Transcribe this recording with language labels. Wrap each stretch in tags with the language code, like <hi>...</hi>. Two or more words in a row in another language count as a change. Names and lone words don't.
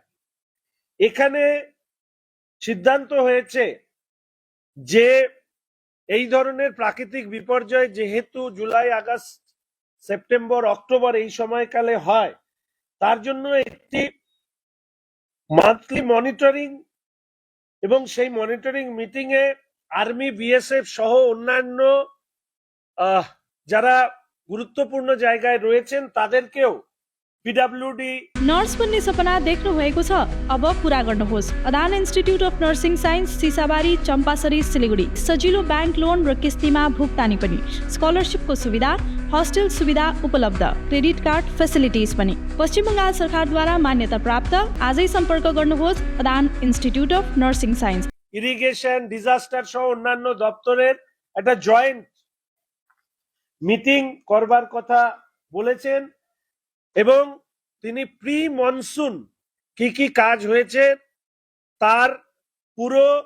<bn>এখানে সিদ্ধান্ত হয়েছে যে এই ধরনের প্রাকৃতিক বিপর্যয় যেহেতু জুলাই, আগস্ট, সেপ্টেম্বর, অক্টোবর এই সময়কালে হয়, তার জন্য একটি</bn> <en>monthly monitoring</en> <bn>এবং সেই</bn> <en>monitoring meeting</en> <bn>এ আর্মি, বিএসএফ সহ অন্যান্য যারা গুরুত্বপূর্ণ জায়গায় রয়েছেন তাদেরকেও পিডব্লিউডি।</bn> <ne>नर्स बन्ने सपना देख्नु भएको छ? अब पूरा गर्नुहोस्। अदान इन्स्टिट्युट अफ नर्सिङ साइन्स, सिसाबारी, चम्पासरी, सिलिगुडी। सजिलो</ne> <en>bank loan</en> <ne>र किस्तीमा भुक्तानी पनि। स्कलरसिपको सुविधा, हस्टेल सुविधा उपलब्ध,</ne> <en>credit card facilities</en> <ne>पनि। पश्चिम बङ्गाल सरकारद्वारा मान्यता प्राप्त। आजै सम्पर्क गर्नुहोस् अदान इन्स्टिट्युट अफ नर्सिङ साइन्स।</ne> <bn>ইরিগেশন, ডিজাস্টার সহ অন্যান্য দপ্তরের একটা</bn> <en>joint meeting</en> <bn>করবার কথা বলেছেন এবং তিনি</bn> <en>pre monsoon</en> <bn>কি কি কাজ হয়েছে তার পুরো</bn>